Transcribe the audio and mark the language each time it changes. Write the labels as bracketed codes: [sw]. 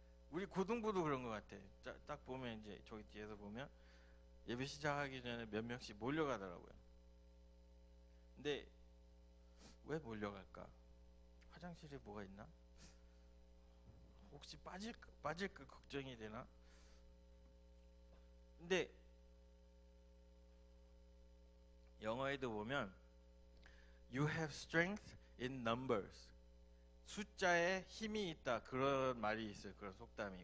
[ko] 우리 고등부도 그런 것 같아. 딱 보면 이제 저기 뒤에서 보면 예배 시작하기 전에 몇 명씩 몰려가더라고요. 근데 왜 몰려갈까? 화장실에 뭐가 있나? 혹시 빠질까 걱정이 되나? 근데 영어에도 보면 [en] You have strength in numbers. [ko] 숫자에 힘이 있다, 그런 말이 있어요. 그런 속담이.